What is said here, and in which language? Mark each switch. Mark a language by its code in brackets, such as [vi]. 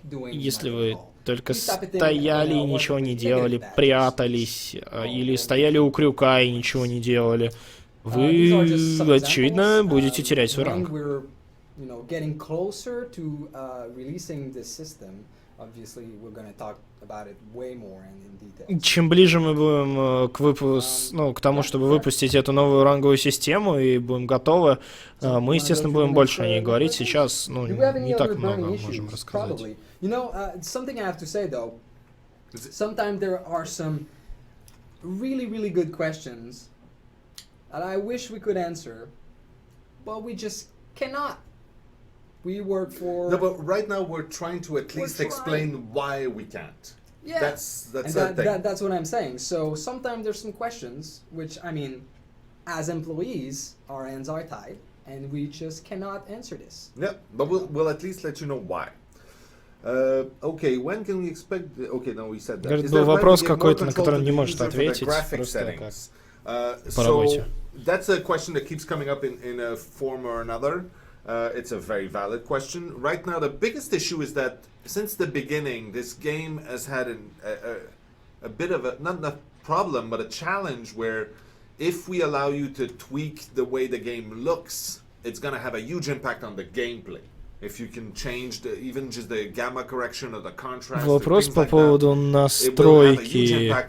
[ru] Если вы только стояли и ничего не делали, прятались, или стояли у крюка и ничего не делали, вы, очевидно, будете терять свой ранг. [en] you know, getting closer to releasing this system, obviously we're going to talk about it way more and in detail. [ru] Чем ближе мы будем к тому, чтобы выпустить эту новую ранговую систему и будем готовы, мы, естественно, будем больше о ней говорить. Сейчас, не так много можем рассказать. [en] You know, something I have to say though, sometimes there are some really, really good questions that I wish we could answer, but we just cannot. We work for... No, but right now we're trying to at least explain why we can't. Yeah, that's that's what I'm saying. So sometimes there's some questions which, I mean, as employees, our hands are tied, and we just cannot answer this. Yeah, but we'll at least let you know why. Okay, when can we expect... Okay, no, we said that. [ru] Говорит, был вопрос какой-то, на который он не может ответить. Просто как по работе. [en] That's a question that keeps coming up in a form or another. It's a very valid question. Right now, the biggest issue is that since the beginning, this game has had a bit of a, not a problem, but a challenge where if we allow you to tweak the way the game looks, it's going to have a huge impact on the gameplay. If you can change even just the gamma correction or the contrast. [ru] Вопрос по поводу настройки.